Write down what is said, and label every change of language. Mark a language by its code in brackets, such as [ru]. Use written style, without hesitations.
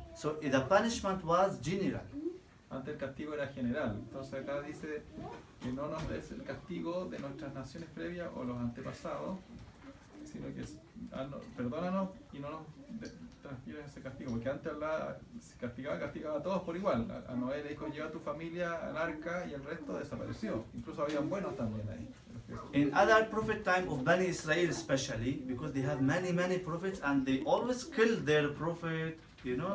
[en] So the punishment was general. [es] Antes el castigo era general. Entonces acá dice que no nos des el castigo de nuestras naciones previas o los antepasados, sino que perdónanos y no nos transfieras ese castigo. Porque antes Allah se castigaba a todos por igual. A Noé le dijo, lleva a tu familia al arca y el resto desapareció. Incluso habían buenos también ahí. [en] In other prophet time of Bani Israel especially, because they have many prophets and they always kill their prophet, you know.